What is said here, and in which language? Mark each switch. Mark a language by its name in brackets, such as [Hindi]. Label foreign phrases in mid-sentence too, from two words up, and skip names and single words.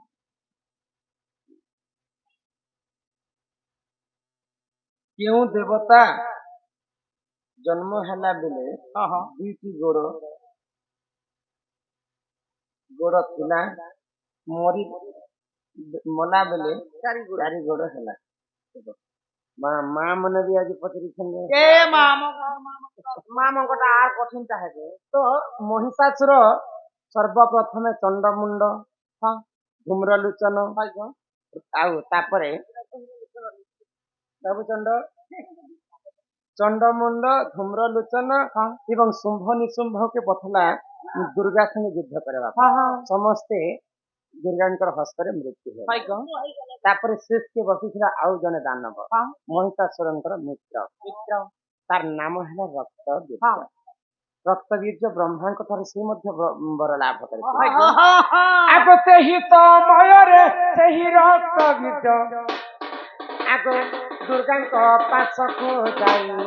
[Odia] କେଉଁ ଦେବତା ଜନ୍ମ ହେଲା ବେଳେ हां हां ଦୁଇଟି ଗୋଡ଼ ଥିଲା ମଲା ବେଳେ ଚାରି ଗୋଡ଼ ହେଲା। ମା ମାନେ ବି ଆଜି ପଚାରିଛନ୍ତି के मामो ମା ମଙ୍କଟା ଆର କଠିନଟା ହେବେ। ତ महिषासुର ସର୍ବପ୍ରଥମେ ଚଣ୍ଡମୁଣ୍ଡ ଧୂମ୍ରଲୋଚନ हाय गो ଆଉ ତାପରେ ବାବୁଚଣ୍ଡ ଚଣ୍ଡମୁଣ୍ଡ ଧୂମ୍ରଲୋଚନ ଏବଂ ଶୁମ୍ଭ ନିଶୁମ୍ଭକେ ପଠେଇଲା ଦୁର୍ଗା ସଙ୍ଗେ ଯୁଦ୍ଧ କରିବା ପାଇଁ। हां हां ସମସ୍ତେ ଦୁର୍ଗାଙ୍କର ହସ୍ତରେ ମୃତ୍ୟୁ ହେଲା। हाय गो ତାପରେ ଶେଷକେ ବସିଥିଲା ଆଉ ଜଣେ ଦାନବ महिषासुରଙ୍କର ମିତ୍ର। ତାର ନାମ ହେଲା ରକ୍ତବୀର୍ଯ୍ୟ। ରକ୍ତବୀର୍ଯ୍ୟ ବ୍ରହ୍ମାଙ୍କ ଠାରୁ ସେ ମଧ୍ୟ ବର ଲାଭ କରିଥିଲେ। ଆଗ ସେହି ସମୟରେ ସେହି ରକ୍ତବୀର୍ଯ୍ୟ ଆଗ ଦୁର୍ଗାଙ୍କ ପାଶକୁ ଯାଇ